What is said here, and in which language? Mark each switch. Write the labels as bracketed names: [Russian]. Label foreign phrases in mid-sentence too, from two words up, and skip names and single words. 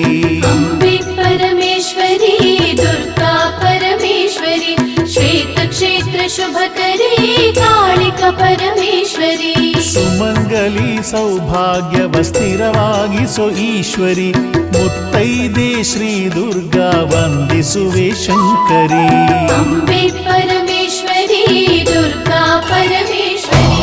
[Sanskrit] अम्बे परमेश्वरी दुर्गा परमेश्वरी श्वेतक्षेत्र शुभकरी कालिक परमेश्वरी [Kannada] ಸುಮಂಗಲಿ ಸೌಭಾಗ್ಯವ ಸ್ಥಿರವಾಗಿಸೋ ಈಶ್ವರಿ ಮುತ್ತೈದೆ ಶ್ರೀ ದುರ್ಗಾ ವಂದಿಸುವೆ ಶಂಕರಿ [Sanskrit] अम्बे परमेश्वरी दुर्गा परमेश्वरी